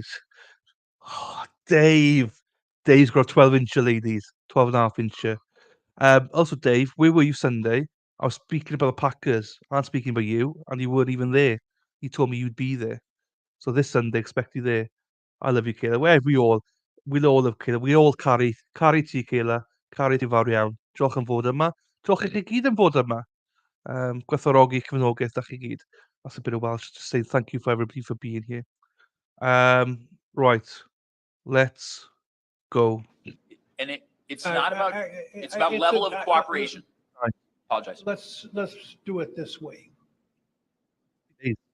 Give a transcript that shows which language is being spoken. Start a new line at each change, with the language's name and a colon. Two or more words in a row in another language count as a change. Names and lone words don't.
English: Oh, Dave's got 12-incher ladies, 12 and a half incher. Also, Dave, where were you Sunday? I was speaking about the Packers. I'm speaking about you, and you weren't even there. You told me you'd be there. So this Sunday, expect you there. I love you, Kayla. Wherever we'll all love Kayla. We all
Welsh: carry ti, Kayla. Carry ti fawr iawn. Diolch am fod yma. Diolch i chi gyd am fod yma. Gwerthfawrogi cefnogaeth da chi gyd.
English: That's a bit of Welsh to say thank you for everybody for being here. Right, let's go. And it's I- not about, I- it's about it's level a- of cooperation. Right. Apologize. Let's do it this way. Please.